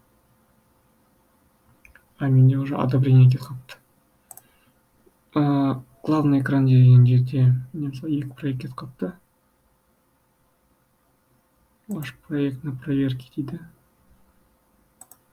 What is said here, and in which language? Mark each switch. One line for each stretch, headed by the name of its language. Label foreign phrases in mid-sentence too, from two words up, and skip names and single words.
Kazakh: Менде
Russian: уже одобрение
Kazakh: кетіп қалыпты.
Russian: Главный экран
Kazakh: деген жерде мысалы екі проект кетіп қалыпты.
Russian: Ваш проект на проверке дейді.